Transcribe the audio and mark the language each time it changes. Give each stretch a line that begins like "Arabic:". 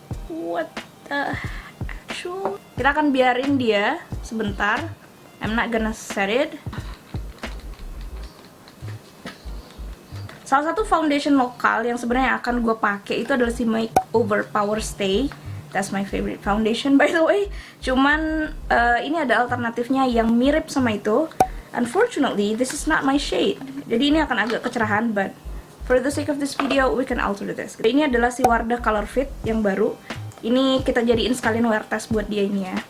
English: What the actual?
Indonesian: Kita akan biarin dia sebentar.
English: I'm not gonna set it.
Indonesian: Salah satu foundation lokal yang sebenarnya akan gue pakai itu adalah si Makeover Power Stay.
English: That's my favorite foundation by the way.
Indonesian: Cuman ini ada alternatifnya yang mirip sama itu.
English: Unfortunately, this is not my shade.
Indonesian: Jadi ini akan agak kecerahan,
English: but for the sake of this video, we can alter this.
Indonesian: Ini adalah si Wardah Color Fit yang baru. Ini kita jadiin sekalian wear test buat dia ini ya.